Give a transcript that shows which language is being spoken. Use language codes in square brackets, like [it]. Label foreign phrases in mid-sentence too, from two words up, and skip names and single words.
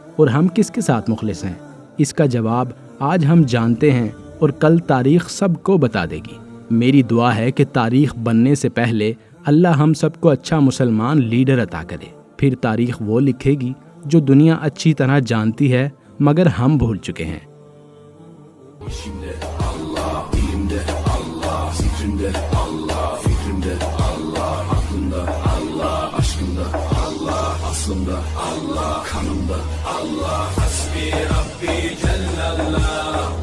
[ur] اور ہم کس کے ساتھ مخلص ہیں؟ اس کا جواب آج ہم جانتے ہیں، اور کل تاریخ سب کو بتا دے گی۔ میری دعا ہے کہ تاریخ بننے سے پہلے اللہ ہم سب کو اچھا مسلمان لیڈر عطا کرے، پھر تاریخ وہ لکھے گی جو دنیا اچھی طرح جانتی ہے مگر hım بھول چکے ہیں۔ [tr] İçimde Allah, dilimde Allah, zikrimde Allah, fikrimde Allah, aklımda Allah, aşkımda Allah, aslımda Allah, kanımda Allah, [ar] حسبي ربي جل الله.